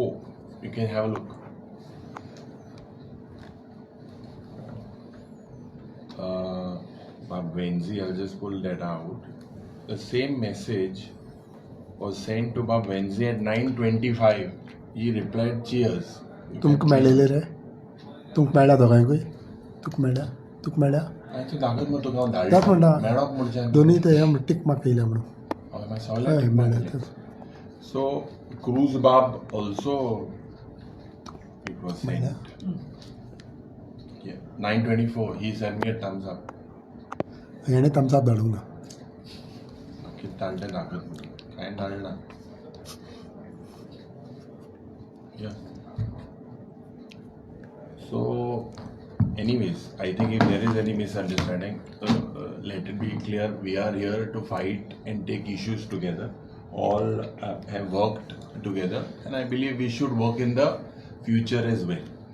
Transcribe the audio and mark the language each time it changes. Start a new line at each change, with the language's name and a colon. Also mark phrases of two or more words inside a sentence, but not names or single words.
English: You can have a look. Bab Venzi, I'll just pull that out. The same message was sent to Bab Venzi at 9:25. He replied, cheers.
Konkani: तुमक मेळिल्ले रे तुमक मेळ्ळा दोगांयकूय तुक मेळ्ळा दाखत मग तुका दाख म्हणटा मेळप म्हणचे दोनी ते टीक मार्क केल्या म्हणून हय मेळ्ळा
English: So Cruz Bab also it was sent. Yeah, 9:24. He sent me a thumbs up.
Konkani: हेणे तमसाप धाडूंक ना किती धाडले दाखत काय धाडला.
English: Yeah. So, anyways, I think if there is any misunderstanding, let it be clear, we are here to fight and take issues together. All have worked together, and I believe we should work in the future as well.